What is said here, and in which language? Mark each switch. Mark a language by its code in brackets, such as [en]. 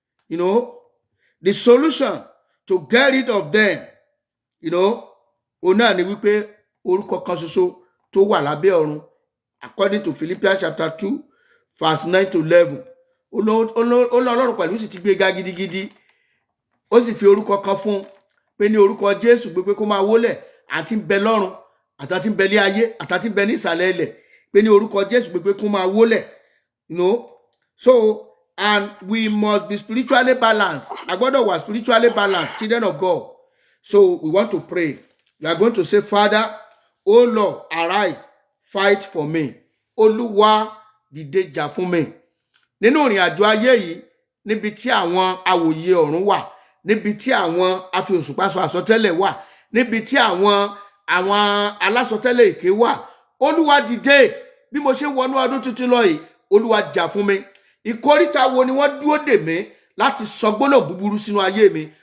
[en] You know, the solution to get rid of them, you know, [yo] òun náà ni wípé orúkọ kan ṣoṣo tó wà lábẹ́ ọ̀run. [en] According to Philippians chapter 2, verse 9 to 11. [yo] Ọlọ́run pẹ̀lú sì ti gbé ga gidigidi. Ó sì fi orúkọ kan fún pé ní orúkọ Jésù gbé kó máa wólẹ̀ àti ń bẹ lọ́run àti ń bẹ ní ayé àti ń bẹ ní ìsàlẹ̀ ilẹ̀ pé ní orúkọ Jésù gbé kó máa wólẹ̀. [en] You know, so and we must be spiritually balanced. [yo] A gbọ́dọ̀ wà [en] spiritually balanced, children of God. So we want to pray. We are going to say, Father, oh Lord, arise. fight for me. [yo] Olúwa dìde jà fún mi. Nínú ìrìn àjò ayé yìí, níbi tí àwọn awòye ọ̀run wà, níbi tí àwọn afihòsùpá sọ àsọtẹ́lẹ̀ wà, níbi tí àwọn alásọtẹ́lẹ̀ èké wà, Olúwa dìde. Bí mo ṣe wọnú ọdún tuntun lọ yìí, Olúwa jà fún mi. Ìkóríta wo ni wọ́n dúró dè mí láti sọ gbólóhùn búburú sínú ayé mi?